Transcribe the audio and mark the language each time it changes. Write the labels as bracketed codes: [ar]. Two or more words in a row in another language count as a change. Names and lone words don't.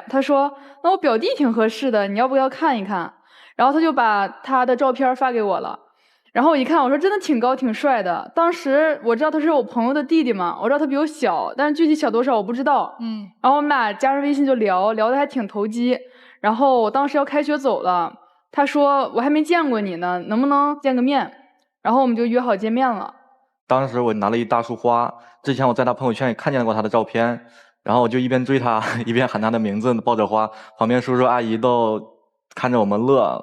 [zh] 他說那我表弟挺合適的，你要不要看一看？然後他就把他的照片發給我了，然後我一看，我說真的挺高挺帥的。當時我知道他是我朋友的弟弟嘛，我知道他比我小，但是具體小多少我不知道。然後我們俩加上微信就聊得還挺投機。然後我當時要開學走了，他說我還沒見過你呢，能不能見個面？然後我們就約好見面了。當時我拿了一大束花，之前我在他朋友圈也看見過他的照片，然後我就一邊追他，一邊喊他的名字，抱着花，旁邊叔叔阿姨都看着我們樂。